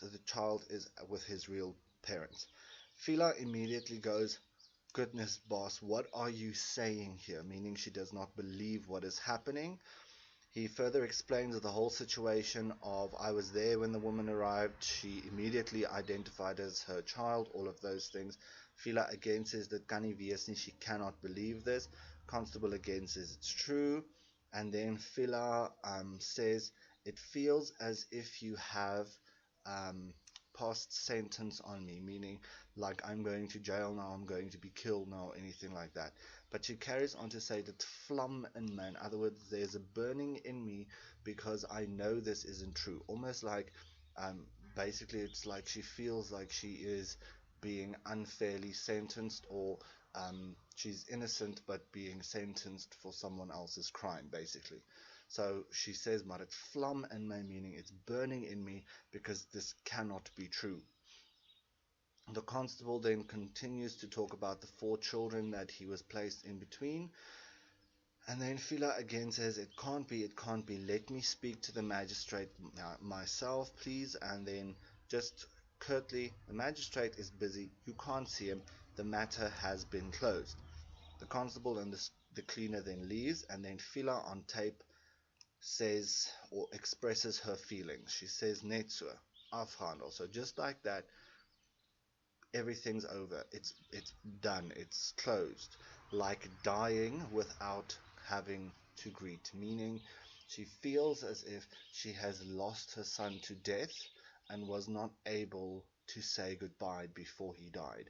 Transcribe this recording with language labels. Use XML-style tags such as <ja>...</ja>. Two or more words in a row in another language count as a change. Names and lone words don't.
<en>The child is with his real parents. Fiela immediately goes, "Goodness, boss, what are you saying here?" Meaning she does not believe what is happening. He further explains the whole situation of, "I was there when the woman arrived. She immediately identified as her child," all of those things. Fiela again says that</en> <af>kan nie wees nie,</af> <en>she cannot believe this. Constable again says it's true. And then Fiela says, "It feels as if you have passed sentence on me," meaning like I'm going to jail now, I'm going to be killed now, anything like that. But she carries on to say that</en> <af>vlam in my,</af> <en>in other words, there's a burning in me because I know this isn't true. Almost like, basically, it's like she feels like she is being unfairly sentenced, or she's innocent but being sentenced for someone else's crime, basically. So she says,</en> <af>"Maar het vlam in my,"</af> <en>meaning it's burning in me because this cannot be true. The constable then continues to talk about the 4 children that he was placed in between. And then Fiela again says, "It can't be, it can't be. Let me speak to the magistrate myself, please." And then just curtly, "The magistrate is busy. You can't see him. The matter has been closed." The constable and the cleaner then leaves, and then Fiela on tape says or expresses her feelings. She says,</en> <af>"Net so, afhandel."</af> <en>So just like that, everything's over. It's done. It's closed. Like dying without having to greet, meaning she feels as if she has lost her son to death and was not able to say goodbye before he died.</en>